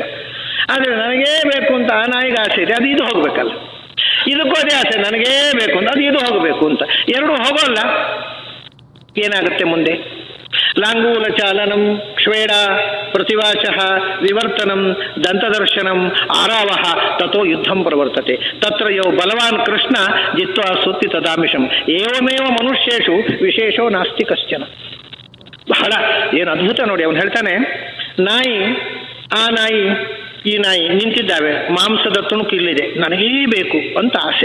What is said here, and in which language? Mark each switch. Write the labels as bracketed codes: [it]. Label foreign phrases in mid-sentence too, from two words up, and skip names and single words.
[kn] ಆದರೆ ನನಗೇ ಬೇಕು ಅಂತ ಆ ನಾಯಿಗೆ ಆಸೆ ಇದೆ, ಅದು ಇದು ಹೋಗ್ಬೇಕಲ್ಲ. ಇದಕ್ಕೂ ಅದೇ ಆಸೆ, ನನಗೇ ಬೇಕು ಅಂತ, ಅದು ಇದು ಹೋಗಬೇಕು ಅಂತ. ಎರಡು ಹೋಗೋಲ್ಲ. ಏನಾಗುತ್ತೆ ಮುಂದೆ? [sa] ಲಾಂಗೂಲ ಚಾಲನಂ ಕ್ಷೇಡ ಪ್ರತಿವಾಚಃ ವಿವರ್ತನಂ ದಂತದರ್ಶನಂ ಆರಾವಹ ತಥೋ ಯುದ್ಧಂ ಪ್ರವರ್ತತೆ ತತ್ರ ಯೋ ಬಲವಾನ್ ಕೃಷ್ಣ ಜಿತ್ವಾ ಸುತ್ತಿ ತದಾಮಿಷಂ ಏವಮೇವ ಮನುಷ್ಯೇಷು ವಿಶೇಷೋ ನಾಸ್ತಿ ಕಶ್ಚನ. [kn] ಬಹಳ ಏನು ಅದ್ಭುತ ನೋಡಿ. ಅವನು ಹೇಳ್ತಾನೆ, ನಾಯಿ, ಆ ನಾಯಿ ಈ ನಾಯಿ ನಿಂತಿದ್ದಾವೆ, ಮಾಂಸದ ತುಣುಕು ಇಲ್ಲಿದೆ, ನನಗೇ ಬೇಕು ಅಂತ ಆಸೆ.